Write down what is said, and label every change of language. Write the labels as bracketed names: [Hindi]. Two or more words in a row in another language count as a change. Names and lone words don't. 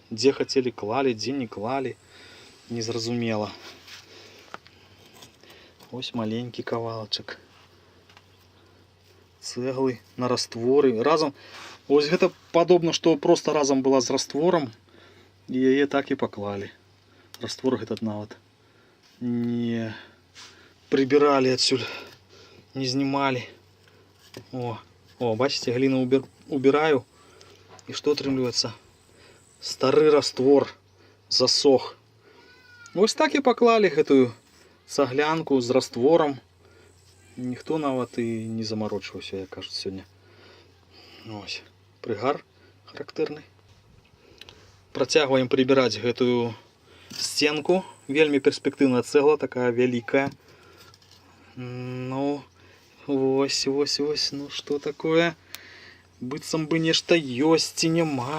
[Belarusian] Дзе хацелі клалі, дзе не клалі. Незразумела. Ось маленькі кавалачак цеглы на растворы. Разом. Ось гэта падобна, што просто разом была з раствором. І яе так і паклалі. [Russian] Раствор этот нават не прибирали отсюда, не снимали. О, бачите, глину убираю. И что отрымливается? Старый раствор засох. Ось так и поклали эту цаглянку с раствором. Никто нават и не заморочился, я кажется, сегодня. [Belarusian] Ось, прыгар характэрны. Працягваем прыбіраць гэтую сценку. Вельмі перспектыўная цэгла, такая вялікая. Ну, ось, ну што такое? Быццам бы нешта ёсць ці няма.